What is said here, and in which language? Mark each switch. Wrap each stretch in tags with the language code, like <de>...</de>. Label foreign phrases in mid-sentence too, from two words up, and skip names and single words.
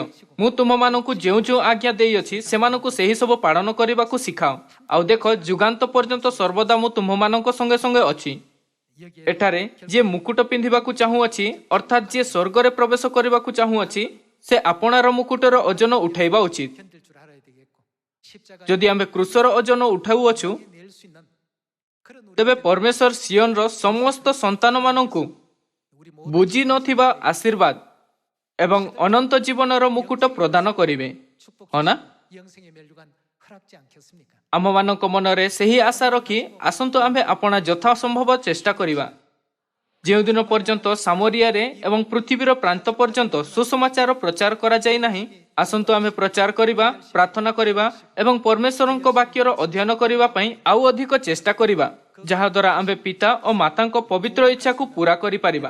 <or>ମୁଁ ତୁମମାନଙ୍କୁ ଯେଉଁ ଯେଉଁ ଆଜ୍ଞା ଦେଇଅଛି ସେମାନଙ୍କୁ ସେହି ସବୁ ପାଳନ କରିବାକୁ ଶିଖାଅ। ଆଉ ଦେଖ, ଯୁଗାନ୍ତ ପର୍ଯ୍ୟନ୍ତ ସର୍ବଦା ମୁଁ ତୁମମାନଙ୍କ ସଙ୍ଗେ ସଙ୍ଗେ ଅଛି। ଏଠାରେ ଯିଏ ମୁକୁଟ ପିନ୍ଧିବାକୁ ଚାହୁଁଅଛି, ଅର୍ଥାତ୍ ଯିଏ ସ୍ୱର୍ଗରେ ପ୍ରବେଶ କରିବାକୁ ଚାହୁଁଅଛି, ସେ ଆପଣାର ମୁକୁଟର ଓଜନ ଉଠାଇବା ଉଚିତ।</or> <ko>견딜 줄 알아야 되겠고, 십자가의</ko> <or>ଯଦି ଆମେ କ୍ରୁଶର ଓଜନ ଉଠାଉଅଛୁ,</or> <ko>낼 수 있는 그런</ko> <or>ତେବେ ପରମେଶ୍ୱର ସିୟନର ସମସ୍ତ ସନ୍ତାନମାନଙ୍କୁ</or> <ko>우리</ko> <or>ବୁଝି ନଥିବା ଆଶୀର୍ବାଦ ଏବଂ ଅନନ୍ତ ଜୀବନର ମୁକୁଟ ପ୍ରଦାନ କରିବେ। ହଁ ନା?</or> <ko>영생의 멸류관 허락지 않겠습니까?</ko> <or>ଆମମାନଙ୍କ ମନରେ ସେହି ଆଶା ରଖି ଆସନ୍ତୁ ଆମ୍ଭେ ଆପଣା ଯଥାସମ୍ଭବ ଚେଷ୍ଟା କରିବା। ଯେଉଁଦିନ ପର୍ଯ୍ୟନ୍ତ ସାମରିଆରେ ଏବଂ ପୃଥିବୀର ପ୍ରାନ୍ତ ପର୍ଯ୍ୟନ୍ତ ସୁସମାଚାର ପ୍ରଚାର କରାଯାଇ ନାହିଁ, ଆସନ୍ତୁ ଆମେ ପ୍ରଚାର କରିବା, ପ୍ରାର୍ଥନା କରିବା ଏବଂ ପରମେଶ୍ୱରଙ୍କ ବାକ୍ୟର ଅଧ୍ୟୟନ କରିବା ପାଇଁ ଆଉ ଅଧିକ ଚେଷ୍ଟା କରିବା, ଯାହାଦ୍ୱାରା ଆମ୍ଭେ ପିତା ଓ ମାତାଙ୍କ ପବିତ୍ର ଇଚ୍ଛାକୁ ପୂରା କରିପାରିବା।</or>